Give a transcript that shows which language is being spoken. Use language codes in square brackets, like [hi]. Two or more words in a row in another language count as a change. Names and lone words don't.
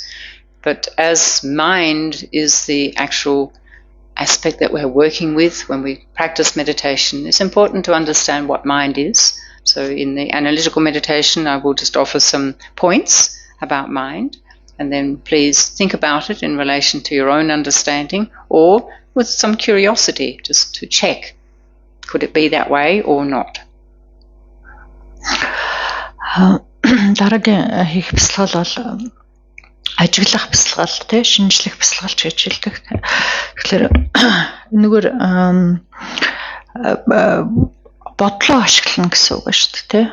[en] But as mind is the actual aspect that we're working with when we practice meditation, it's important to understand what mind is. So in the analytical meditation, I will just offer some points about mind, and then please think about it in relation to your own understanding or with some curiosity, just to check, could it be that way or not? [mn] Дараагийн хийх бясалгал бол ажиглах бясалгал тий шинжлэх бясалгалч гэж хэлдэг. Тэгэхээр энэгээр бодлоо ашиглана гэсэн үг шүү дээ тий.